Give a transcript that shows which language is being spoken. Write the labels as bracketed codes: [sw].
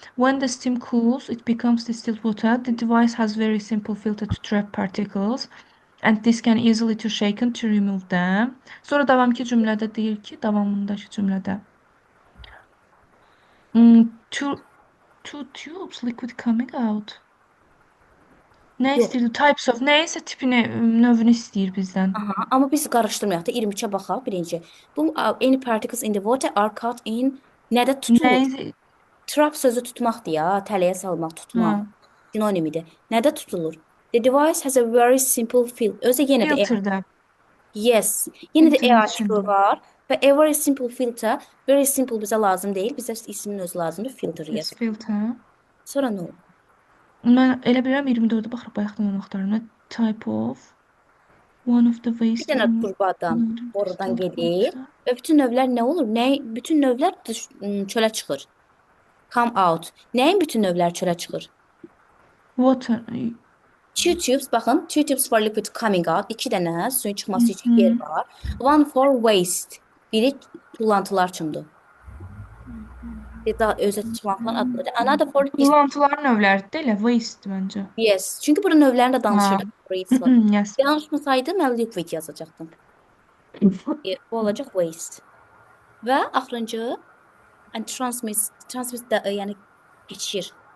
[en] When the steam cools, it becomes distilled water. The device has very simple filter to trap particles, and this can easily to shaken to remove them. [az] Sonra davamki cümlədə deyir ki, davamındakı cümlədə [en] two tubes liquid coming out. [az] Nə Yox. istəyir? Types of nəysə tipini, növünü istəyir bizdən. Aha, amma biz qarışdırmayaq da 23-ə baxaq birinci. Bu [en] any particles in the water are caught in [az] nədə tutulur? Nə? Trap sözü tutmaqdır ya, tələyə salmaq, tutmaq. Ha. Sinonimidir. Nədə tutulur? [en] The device has a very simple filter. [az] Özü yenə də Filterdə. yes. Yenə də Filterin [en] article [az] içində. var və [en] a very simple filter. Very simple [az] bizə lazım deyil. Bizə ismin özü lazımdır. [en] Filter Yes, [az] yaz. [en] filter. [az] Sonra nə olur? Mən elə bilirəm 24-də baxırıq bayaqdan onu axtarıram. [en] Type of one of the [az] Bir [en] waste [az] dənə turbadan oradan gedir və bütün növlər nə olur? Bütün növlər çölə çıxır. [en] Come out. [az] Nəyin bütün növləri çölə çıxır? [en] water. Two tubes, [az] baxın. [en] Two tubes for liquid coming out. [az] 2 dənə suyun çıxması üçün yer var. [en] One for waste. [az] Biri tullantılar üçündür. Bir daha özə çıxmaqla adlıdır. [en] Another for [az] Tullantıların növləridir də elə waste məncə. [en] yes. [az] Çünki burada növlərini də danışırıq. Waste var. [en] Yes. [az] Danışmasaydım mən liquid yazacaqdım. Bu olacaq waste. Və axırıncı and transmit də yəni keçir.